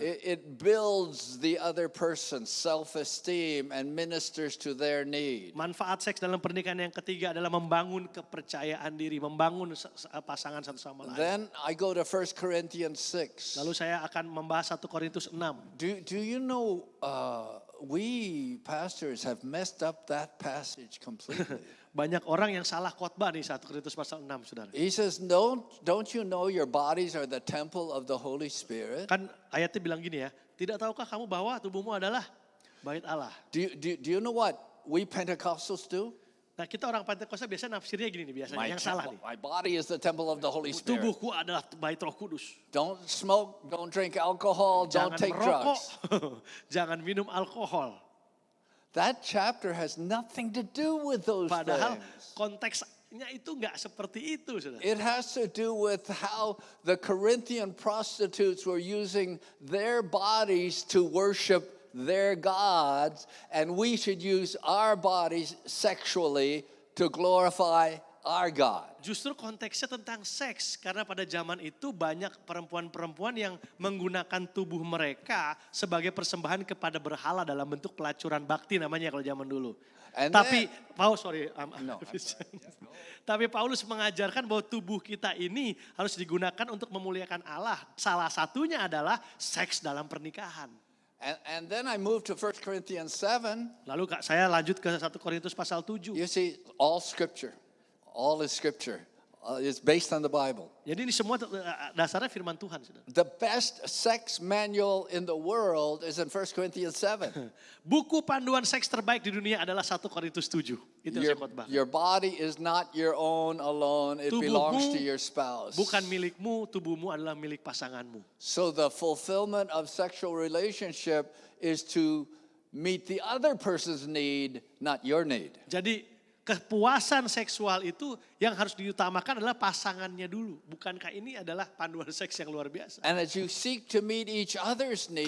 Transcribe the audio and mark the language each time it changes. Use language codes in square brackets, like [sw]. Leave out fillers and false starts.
[en] It builds the other person's self-esteem and ministers to their need. [id] Manfaat seks dalam pernikahan yang ketiga adalah membangun kepercayaan diri, membangun pasangan satu sama lain. [en] Then I go to 1 Corinthians 6. [id] Lalu saya akan membahas 1 Korintus 6. [en] Do you know we pastors have messed up that passage completely? [id] Banyak orang yang salah khotbah nih 1 Korintus pasal 6 Saudara. [en] He says, don't you know your bodies are the temple of the Holy Spirit? [id] Kan ayatnya bilang gini ya, tidak tahukah kamu bahwa tubuhmu adalah bait Allah? [en] Do you know what we Pentecostals do? [id] Nah kita orang Pentakosta biasanya nafsirnya gini nih biasanya, yang salah nih. [en] My body is the temple of the Holy Spirit. [id] Tubuhku adalah bait Roh Kudus. [en] Don't smoke, don't drink alcohol, don't [id] Jangan [en] take [id] merokok, [en] drugs. [id] jangan minum alkohol. [en] That chapter has nothing to do with those [id] Padahal [en] things. [id] konteksnya itu nggak seperti itu, Saudara. [en] It has to do with how the Corinthian prostitutes were using their bodies to worship their gods, and we should use our bodies sexually to glorify our God. [id] Justru konteksnya tentang seks karena pada zaman itu banyak perempuan-perempuan yang menggunakan tubuh mereka sebagai persembahan kepada berhala dalam bentuk pelacuran bakti namanya kalau zaman dulu. [en] And [id] Tapi [en] No, [id] Tapi Paulus mengajarkan bahwa tubuh kita ini harus digunakan untuk memuliakan Allah. Salah satunya adalah seks dalam pernikahan. [en] And then I moved to 1 Corinthians 7. [id] Lalu saya lanjut ke 1 Korintus pasal 7. [en] You see, all is scripture. It's based on the Bible. [id] Jadi ini semua dasarnya firman Tuhan. Saudara. [en] The best sex manual in the world is in 1 Corinthians 7. [id] Buku panduan seks terbaik di dunia adalah 1 Korintus 7. Itu yang saya khotbah. [en] Your body is not your own alone. It belongs to your spouse. [id] Bukan milikmu, tubuhmu adalah milik pasanganmu. [en] So the fulfillment of sexual relationship is to meet the other person's need, not your need. [id] Jadi kepuasan seksual itu yang harus diutamakan adalah pasangannya dulu. Bukankah ini adalah panduan seks yang luar biasa? [en] And as you seek to meet each other's need,